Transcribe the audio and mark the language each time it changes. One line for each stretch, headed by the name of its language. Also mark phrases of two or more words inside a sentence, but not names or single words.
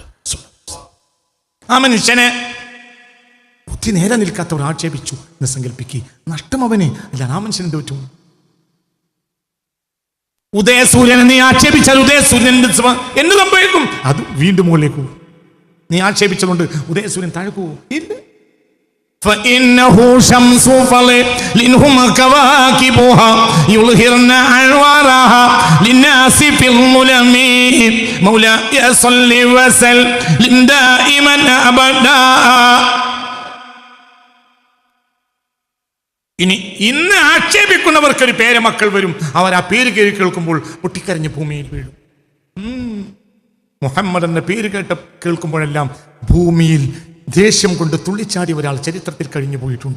Malayalam: ആ മനുഷ്യനെ ബുദ്ധി നേരെ നിൽക്കാത്തവർ ആക്ഷേപിച്ചു എന്ന് സങ്കല്പിക്കുക. നഷ്ടം അവനെ അല്ല, ആ മനുഷ്യൻ എന്ത് പറ്റും? ഉദയസൂര്യനെ നീ ആക്ഷേപിച്ചാൽ ഉദയസൂര്യൻ എന്ത് സംഭവിക്കും? അത് വീണ്ടും മുകളിലേക്ക് പോകും. നീ ആക്ഷേപിച്ചതുകൊണ്ട് ഉദയസൂര്യൻ താഴെ പോകും? ഇല്ല.
Arabic: فإنه شمس فلنهم كواكبها يظهرن أنوارها للناس في الظلم مولاي صل وسلم دائما أبدا.
Malayalam: ഇന്ന് ആക്ഷേപിക്കുന്നവർക്ക് ഒരു പേരമക്കൾ വരും. അവർ ആ പേര് കേൾക്കുമ്പോൾ പൊട്ടിക്കരഞ്ഞ് ഭൂമിയിൽ വീഴും. മുഹമ്മദ് എന്ന പേര് കേൾക്കുമ്പോഴെല്ലാം ഭൂമിയിൽ ദേഷ്യം കൊണ്ട് തുള്ളിച്ചാടി ഒരാൾ ചരിത്രത്തിൽ കഴിഞ്ഞു പോയിട്ടുണ്ട്.